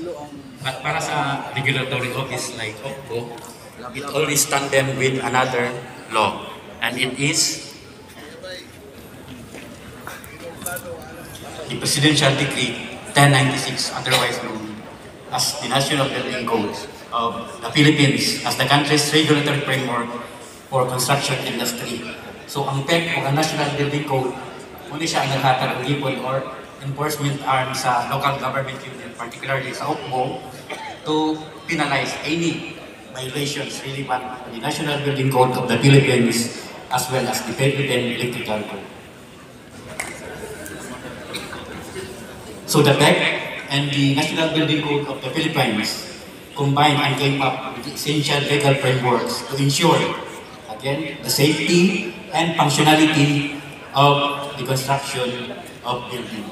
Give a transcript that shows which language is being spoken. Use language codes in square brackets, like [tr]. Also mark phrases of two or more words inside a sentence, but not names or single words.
[en] But [hil] para sa [en] regulatory office like OPCO, it always tandem with another law, and it is the Presidential Decree 1096, otherwise known as the National Building Code of the Philippines as the country's regulatory framework for construction industry. [hil] So ang PEC o ang National Building Code, muna siya ang naghatag ng ipon [en] or enforcement arm [hil] sa local government unit, particularly sa OPCO, [en] to penalize any violations relevant to the National Building Code of the Philippines as well as the Philippine Electrical Code. So the PEC and the National Building Code of the Philippines combined and came up with essential legal frameworks to ensure, again, the safety and functionality of the construction of building.